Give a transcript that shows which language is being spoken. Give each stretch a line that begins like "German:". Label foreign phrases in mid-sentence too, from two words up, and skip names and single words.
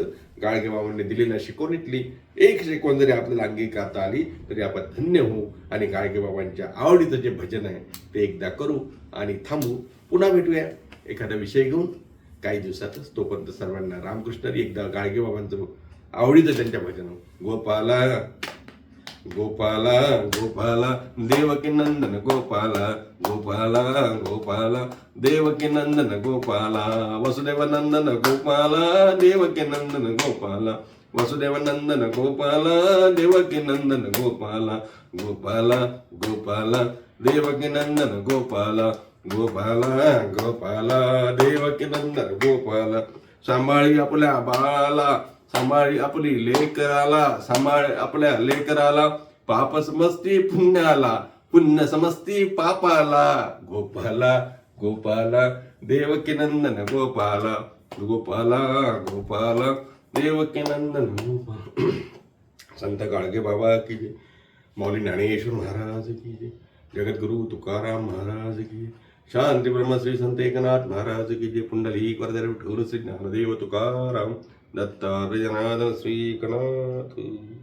Marathi: गाडगेबाबांनी दिलेल्या शिकवणीतली एक शिकवण जरी आपल्याला अंगीकारता आली तरी आपण धन्य होऊ आणि गाडगेबाबांच्या आवडीचं जे भजन आहे ते एकदा करू आणि थांबू. पुन्हा भेटूया एखादा विषय घेऊन काही दिवसातच. तोपर्यंत सर्वांना रामकृष्ण. एकदा गाडगेबाबांचं आवडीचं त्यांच्या भजन, गोपाला गोपाला गोपाला देवकी नंदन गोपाला, गोपाला गोपाला देवकी नंदन गोपाला, वसुदेव नंदन गोपाला देवकी नंदन गोपाला, वसुदेव नंदन गोपाला देवकी नंदन गोपाला, गोपाला गोपाला देवकी नंदन गोपाला, गोपाला गोपाला देवकी नंदन गोपाला. सांभाळी आपल्या बाळाला, सांभाळी आपली लेकराला, सांभाळ आपल्या लेकराला, पाप समजती पुण्याला, पुण्य समजती पापाला, गोपाला गोपाला देवकी नंदन गोपाला, गोपाला गोपाला देवकी नंदन गोपाला.
Hindi: संत गाडगे बाबा की जय, मौली ज्ञानेश्वर महाराज की जय, जगद्गुरु तुकाराम महाराज की, शांती ब्रह्म श्री संत एकनाथ महाराज की जय, पुंडलिक वरदर विठ्ठल श्री ज्ञानदेव तुकाराम, दत्तात्रय जनार्दन श्री एकनाथ.